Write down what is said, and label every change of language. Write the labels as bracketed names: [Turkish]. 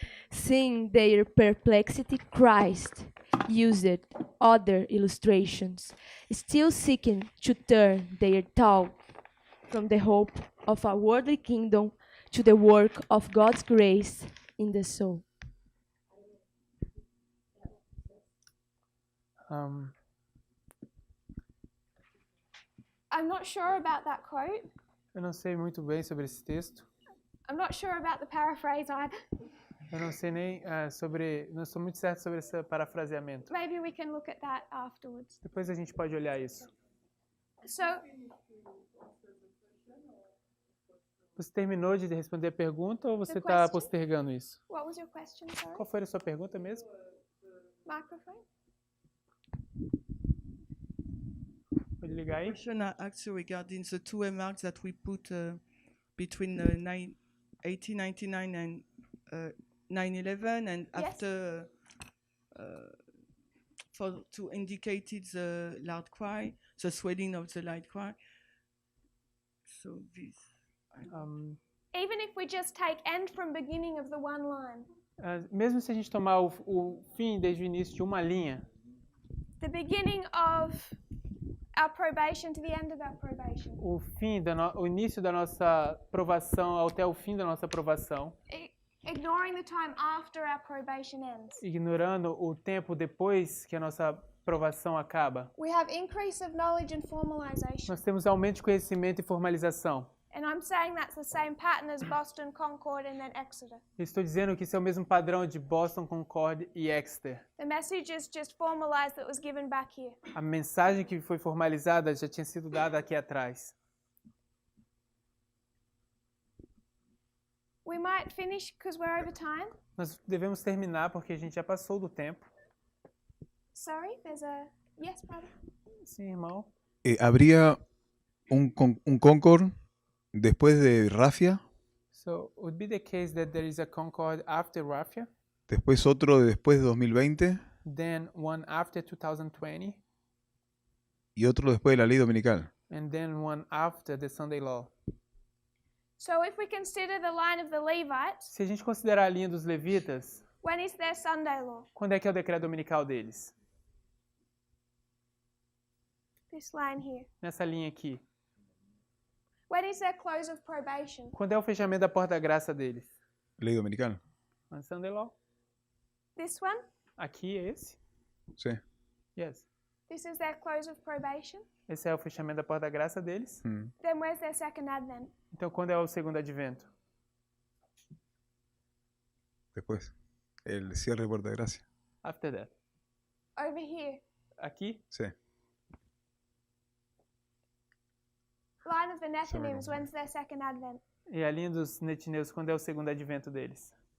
[English] Seeing their perplexity, Christ used other illustrations, still seeking to turn their thought from the hope of a worldly kingdom to the work of God's grace in the soul. I'm not sure about that quote. [Portuguese] Eu não sei muito bem sobre esse texto. [English] I'm not sure about the paraphrase either. [Portuguese] Eu não sei nem sobre, não estou muito certo sobre esse parafraseamento. [English] Maybe we can look at that afterwards. [Portuguese] Depois a gente pode olhar isso. [English] So, [Portuguese] Você terminou de responder a pergunta ou você [English] The [Portuguese] está [English] question? [Portuguese] postergando isso? [English] what was your question, sorry? [Portuguese] Qual foi a sua pergunta mesmo? [English] Microphone? [Portuguese] Pode ligar aí? [English] Question actually regarding the two remarks that we put between 1899 and 9/11, and Yes. after to indicate the loud cry, the swelling of the loud cry. So this. Even if we just take end from beginning of the one line, [Portuguese] Mesmo se a gente tomar o fim desde o início de uma linha, [English] the beginning of our probation to the end of our probation, [Portuguese] o o início da nossa provação até o fim da nossa provação, [English] ignoring the time after our probation ends, [Portuguese] ignorando o tempo depois que a nossa provação acaba, [English] we have increase of knowledge and formalization. [Portuguese] nós temos aumento de conhecimento e formalização. [English] And I'm saying that's the same pattern as Boston, Concord, and then Exeter. [Portuguese] Estou dizendo que isso é o mesmo padrão de Boston, Concord e Exeter. [English] The message is just formalized that was given back here. [Portuguese] A mensagem que foi formalizada já tinha sido dada aqui atrás. [English] We might finish because we're over time. [Portuguese] Nós devemos terminar porque a gente já passou do tempo. [English] Sorry, there's a... Yes, brother? [Portuguese] Sim, irmão. [Spanish] ¿Habría un Concord después de Rafia? [English] So, would be the case that there is a Concord after Rafia, [Spanish] Después otro después de 2020 [English] then one after 2020, [Spanish] y otro después de la ley dominical. [English] and then one after the Sunday Law. So if we consider the line of the Levites, [Portuguese] Se a gente considerar a linha dos levitas, [English] when is their Sunday law? [Portuguese] quando é que é o decreto dominical deles? [English] This line here. [Portuguese] Nessa linha aqui. [English] When is their close of probation? [Portuguese] Quando é o fechamento da porta da graça deles? [Spanish] Ley dominical. [English] On Sunday Law. This one? [Portuguese] Aqui é esse? [Spanish] Sí. [English] Yes. This is their close of probation? [Portuguese] Esse é o fechamento da porta da graça deles. [English] Then where's their second advent? [Portuguese] Então, quando é o segundo advento? [Spanish] Después. El cierre de puerta de gracia. [English] After that. Over here. [Portuguese] Aqui? [Spanish] Sí. [English] Line of the Nethinims, when's their second advent? [Portuguese] E a linha dos netineus, quando é o segundo advento deles?